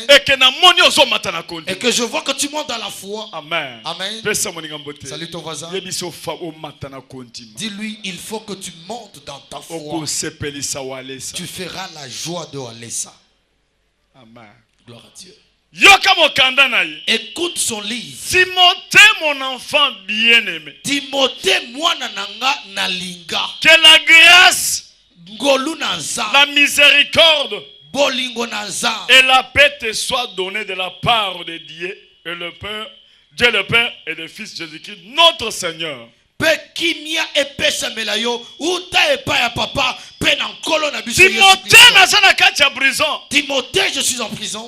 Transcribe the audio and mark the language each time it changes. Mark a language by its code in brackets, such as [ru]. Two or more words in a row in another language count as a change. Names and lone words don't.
[fr] Et que je vois que tu montes dans la foi. Amen. Amen. Salut ton voisin. Dis-lui, il faut que tu montes dans ta foi. Tu feras la joie de Alessa. Amen. Gloire à Dieu. [ln] Yoka mokanda na ye. [fr] Écoute son livre. Timothée, mon enfant bien-aimé. Timothée, [ln] mwana nanga nalinga. [fr] Que la grâce, la miséricorde et la paix te soient données de la part de Dieu et le Père, Dieu le Père et le Fils Jésus-Christ, notre Seigneur. Timothée, je suis en prison.